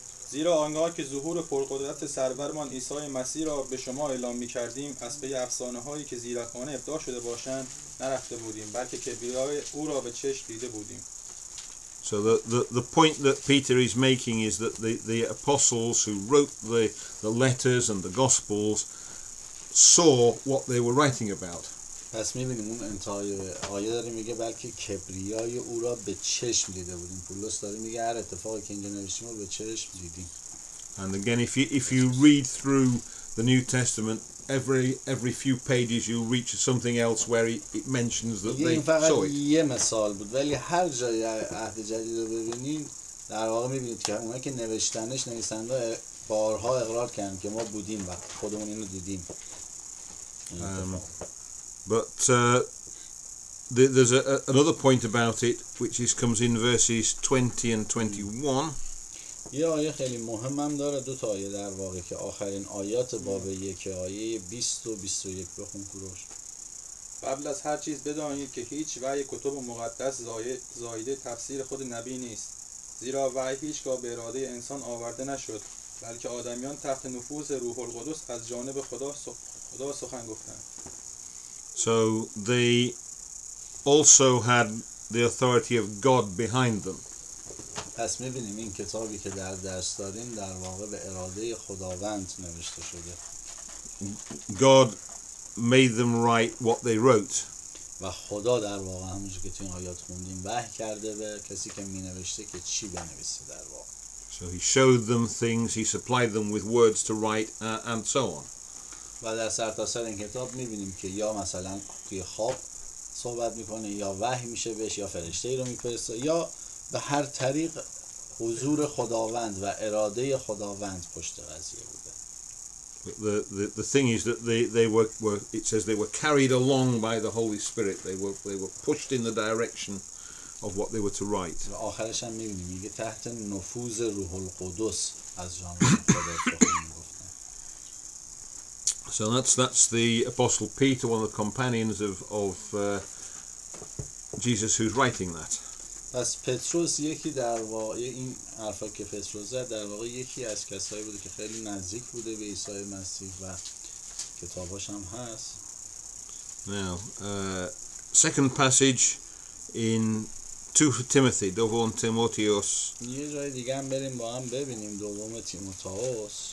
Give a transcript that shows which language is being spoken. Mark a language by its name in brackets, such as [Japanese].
[Persian] زیرا آنگاه که ظهور پرقدرت سرورمان عیسی مسیح را به شما اعلام می‌کردیم از پی افسانه‌هایی که زیرکانه ابداع شده باشند نرفته بودیم بلکه کبریای او را به چشم دیده بودیم. [English] So the point that Peter is making is that the apostles who wrote the letters and the gospels saw what they were writing about. [Persian] پس می‌بینیم اون انتهای آیه داره میگه بلکه کبریای او را به چشم دیده بودیم. پولس داره میگه هر اتفاقی که اینجا نوشتیم رو به چشم دیدیم. [English] And again, if you read through the New Testament, every few pages you'll reach something else where it mentions that [Persian] این [English] they [Persian] فقط [English] saw it. [Persian] یه مثال بود ولی هر جای عهد جدید رو ببینین در واقع می‌بینید که اونایی که نویسنده بارها اقرار کردن که ما بودیم و خودمون اینو دیدیم. [English] But there's another point about it which comes in verses 20 and 21. [Persian] یه آیه خیلی مهمم داره، دو تا آیه در واقع که آخرین آیات باب 1 آیه 20 و 21 بخون کوروش. قبل از هر چیز بدانید که هیچ وحی کتب مقدس زایده تفسیر خود نبی نیست، زیرا وحی هیچگاه به اراده انسان آورده نشد بلکه آدمیان تحت نفوذ روح القدس از جانب خدا سخن گفتند. [English] So they also had the authority of God behind them. [Persian] پس می‌بینیم این کتابی که در دست داریم در واقع به اراده خداوند نوشته شده. [English] God made them write what they wrote. [Persian] و خدا در واقع همونجور که تو این آیات خوندیم وحی کرده به کسی که می‌نوشته که چی بنویسه در واقع. [English] So he showed them things, he supplied them with words to write and so on. [Persian] و در سرتاسر این کتاب می‌بینیم که یا مثلا توی خواب صحبت می‌کنه یا وحی میشه بهش یا فرشته‌ای رو می‌فرسته یا به هر طریق حضور خداوند و اراده خداوند پشت قضیه بوده. [English] The thing is that they were it says they were carried along by the Holy Spirit. They were pushed in the direction of what they were to write. [Persian] و آخرش هم می‌بینیم میگه تحت نفوذ روح القدس از جانب خدا سخن می‌گفتن. [English] So that's the Apostle Peter, one of the companions of Jesus, who's writing that. [Persian] پس پتروس یکی در واقع این حرفا که پتروس زد در واقع یکی از کسایی بوده که خیلی نزدیک بوده به عیسی مسیح و کتاباش هم هست. [English] Now, second passage in 2 Timothy, دوم تیموتائوس. [Persian] یه جای دیگه هم بریم با هم ببینیم دوم تیموتائوس